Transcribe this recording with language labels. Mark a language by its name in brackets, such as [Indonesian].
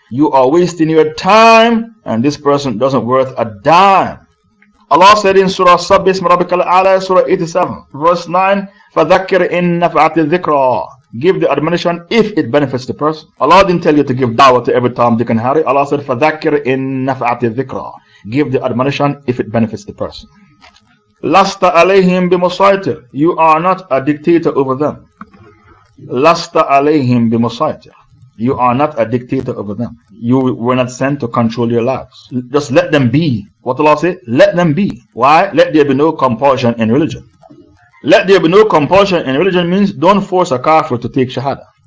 [English] You are wasting your time, and this person doesn't worth a dime. Allah said in Surah Sabbih Isma Rabbikal A'la, Surah 87, verse 9, [Arabic] فَذَكِّرْ إِن نَفَعَتِ الذِّكْرَى. [English] Give the admonition if it benefits the person. Allah didn't tell you to give da'wah to every Tom, Dick and Harry. Allah said, [Arabic] فَذَكِّرْ إِن نَفَعَتِ الذِّكْرَى. [English] Give the admonition if it benefits the person. [Arabic] لَسْتَ عَلَيْهِمْ بِمُصَيْتِرٍ. [English] You are not a dictator over them. [Arabic] لَسْتَ عَلَيْهِمْ بِمُصَيْتِرٍ. [English] You are not a dictator over them. You were not sent to control your lives. Just let them be. What Allah say? Let them be. Why? Let there be no compulsion in religion. Let there be no compulsion in religion means don't force a kafir to take shahada.